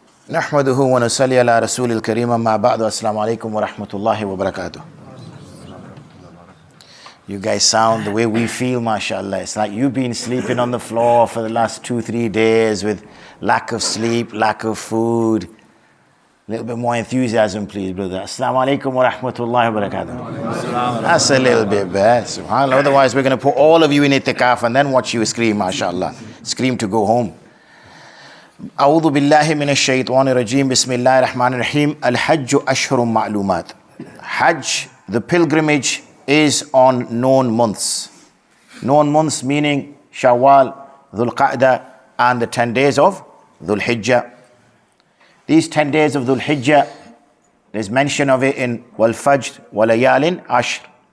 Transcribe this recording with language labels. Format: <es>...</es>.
<ar>نحمده ونصلي على رسول الكريم أما بعد السلام عليكم ورحمة الله وبركاته.</ar> <en>You guys sound the way we feel, mashallah. It's like you've been sleeping on the floor for the last 2-3 days with lack of sleep, lack of food. A little bit more enthusiasm, please, brother.</en> <ar>Assalamu alaikum wa rahmatullahi wa barakatuh.</ar> <en>That's a little bit bad, subhanAllah. Otherwise, we're going to put all of you in itikaf and then watch you scream, mashallah. Scream to go home.</en> <ar>أعوذ بالله من الشيطان الرجيم بسم الله الرحمن الرحيم الحج أشهر معلومات.</ar> <en>Hajj, the pilgrimage, is on known months. Known months meaning Shawwal, Dhul Qa'dah, and the 10 days of Dhul Hijjah. These 10 days of Dhul Hijjah, there's mention of it in</en> <ar>Wal Fajr wa Layalin Ashr.</ar>